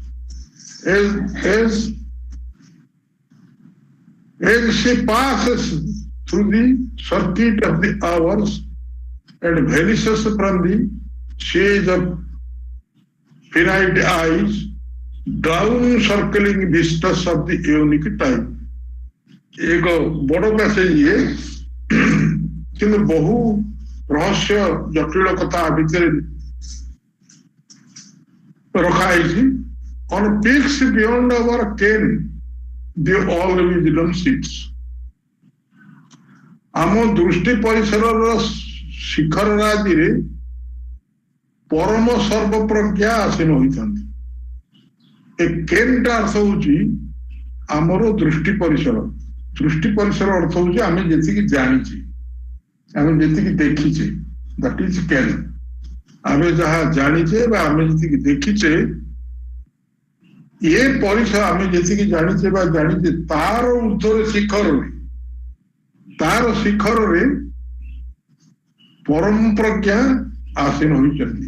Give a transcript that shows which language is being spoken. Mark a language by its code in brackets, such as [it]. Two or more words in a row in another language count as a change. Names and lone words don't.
[en] as she passes through the circuit of the hours and vanishes from the shades of finite eyes, down circling vistas of the unique time। [or] ଏକ ବଡ଼ ପାସେଜ ଏ କିନ୍ତୁ ବହୁ ରହସ୍ୟ ଜଟିଳ କଥା ଭିତରେ ରଖା ହେଇଛି। [en] On peaks beyond our ken, the all wisdom sits. [or] ଆମ ଦୃଷ୍ଟି ପରିସରର ଶିଖର ରାଜିରେ ପରମ ସର୍ବପ୍ରଜ୍ଞା ଆସୀନ ହୋଇଥାନ୍ତି। ଏ କେନ୍ଟା ଅର୍ଥ ହଉଛି ଆମର ଦୃଷ୍ଟି ପରିସର। ଦୃଷ୍ଟି ପରିସର ଅର୍ଥ ହଉଛି ଆମେ ଯେତିକି ଜାଣିଛେ, ଆମେ ଯେତିକି ଦେଖିଛେ, [en] that is କେନ୍। [or] ଆମେ ଯାହା ଜାଣିଛେ ବା ଆମେ ଯେତିକି ଦେଖିଛେ, ଏ ପରିସର ଆମେ ଯେତିକି ଜାଣିଛେ ବା ଜାଣିଛେ ତାର ଉର୍ଦ୍ଧ୍ୱରେ ଶିଖରରେ ପରମ ପ୍ରଜ୍ଞା ଆସୀନ ହୋଇଛନ୍ତି।